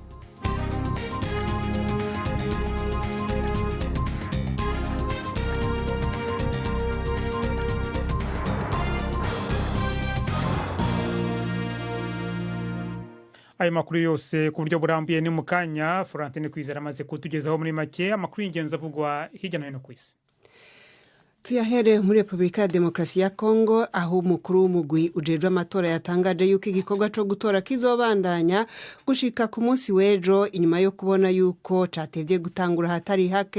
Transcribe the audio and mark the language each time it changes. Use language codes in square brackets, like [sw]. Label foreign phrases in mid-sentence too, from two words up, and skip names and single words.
[rw] Ayo makuru yose ku buryo burambuye ni mukanya. Florentine Kwizera amaze kutugezaho muri make amakuru y'ingenzi avugwa hirya no hino ku isi. [rn] Tuyahere muri Republika ya Demokarasi ya Kongo, aho umukuru w'umugwi ujejwe amatora yatangaje yuko igikorwa cyo gutora kizobandanya gushika ku munsi w'ejo, inyuma yo kubona yuko catevye gutangura hatari hake.